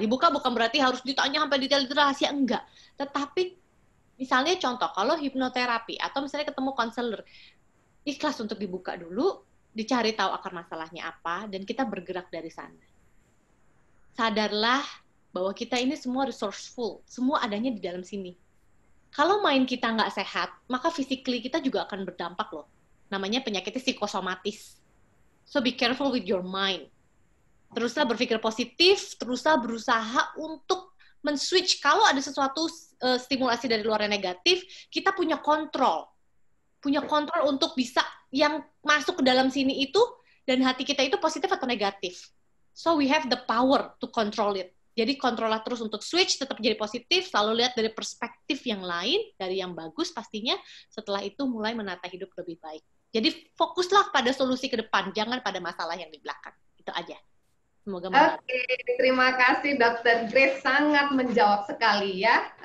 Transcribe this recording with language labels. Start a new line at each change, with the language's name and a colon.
Indonesian: Dibuka bukan berarti harus ditanya sampai detail itu rahasia, enggak. Tetapi misalnya contoh, kalau hipnoterapi atau misalnya ketemu konselor, ikhlas untuk dibuka dulu, dicari tahu akar masalahnya apa, dan kita bergerak dari sana. Sadarlah bahwa kita ini semua resourceful, semua adanya di dalam sini. Kalau mind kita nggak sehat, maka physically kita juga akan berdampak loh. Namanya penyakitnya psikosomatis.
English: So be careful with your mind.
Indonesian: Teruslah berpikir positif, teruslah berusaha untuk men-switch. Kalau ada sesuatu stimulasi dari luar yang negatif, kita punya kontrol. Punya kontrol untuk bisa yang masuk ke dalam sini itu, dan hati kita itu positif atau negatif.
English: So we have the power to control it.
Indonesian: Jadi kontrollah terus untuk switch, tetap jadi positif, selalu lihat dari perspektif yang lain, dari yang bagus pastinya, setelah itu mulai menata hidup lebih baik. Jadi fokuslah pada solusi ke depan, jangan pada masalah yang di belakang. Itu aja. Semoga membantu. Oke, terima kasih Dr. Grace, sangat menjawab sekali ya.